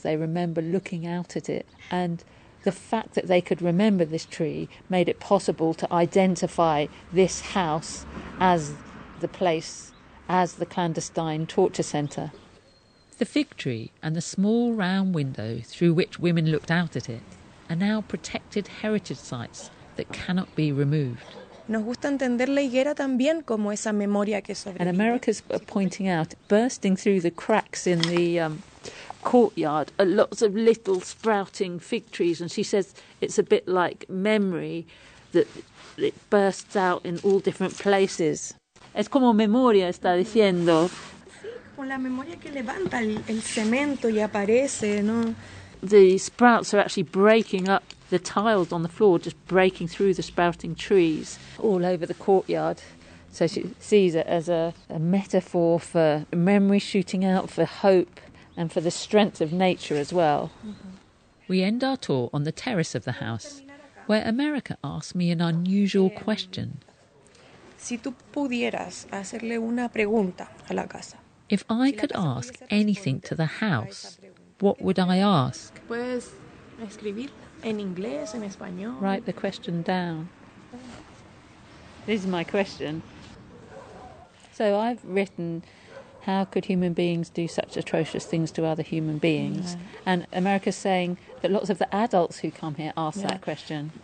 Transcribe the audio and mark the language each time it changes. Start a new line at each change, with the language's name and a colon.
English: They remember looking out at it. And the fact that they could remember this tree made it possible to identify this house as the place, as the clandestine torture centre. The fig tree and the small round window through which women looked out at it are now protected heritage sites that cannot be removed.
Spanish: Nos gusta entender la higuera también como esa memoria que sobrevive.
English: And America's pointing out, bursting through the cracks in the courtyard, are lots of little sprouting fig trees, and she says it's a bit like memory, that it bursts out in all different places.
Spanish: Es como memoria, está diciendo. Sí, con la memoria que levanta el cemento y aparece, ¿no?
English: The sprouts are actually breaking up the tiles on the floor, just breaking through the sprouting trees all over the courtyard. So she sees it as a metaphor for memory shooting out, for hope and for the strength of nature as well. We end our tour on the terrace of the house, where America asked me an unusual question.
Spanish: Si tú pudieras hacerle una pregunta a la casa.
English: If I could ask anything to the house, what would I ask?
Spanish: Puedes escribir en inglés, en español.
English: Write the question down. This is my question. So I've written, how could human beings do such atrocious things to other human beings? Yeah. And America's saying that lots of the adults who come here ask that question.